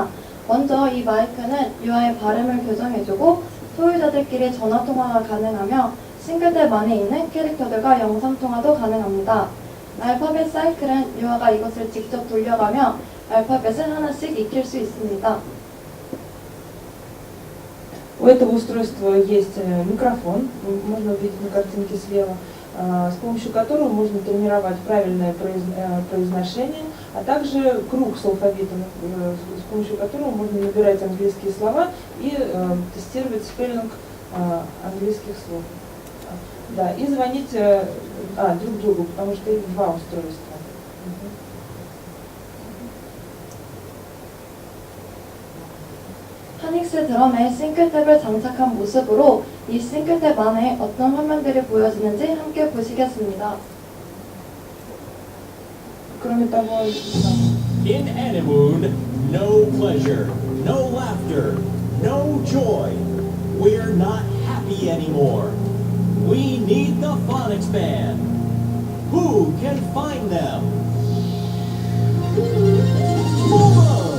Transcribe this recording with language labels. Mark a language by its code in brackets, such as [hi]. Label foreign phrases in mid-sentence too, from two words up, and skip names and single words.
[ko] 먼저 이 마이크는 유아의 발음을 교정해주고 소유자들끼리 전화통화가 가능하며 싱글탭 안에 있는 캐릭터들과 영상통화도 가능합니다. 알파벳 사이클은 유아가 이것을 직접 돌려가며 알파벳을 하나씩 익힐 수 있습니다. [ru] У этого устройства есть микрофон, можно увидеть на картинке слева, с помощью которого можно тренировать правильное произношение, а также круг с алфавитом, с помощью которого можно набирать английские слова и тестировать спеллинг английских слов. Да, и звонить друг другу, потому что их два устройства. [ko] 파닉스 드럼에 싱글탭을 장착한 모습으로 이 싱글탭 안에 어떤 화면들이 보여지는지 함께 보시겠습니다. 그러면 того, [en] In Animoon, no pleasure, no laughter, no joy. We're not happy anymore. We need the Phonics Band. Who can find them? Momo!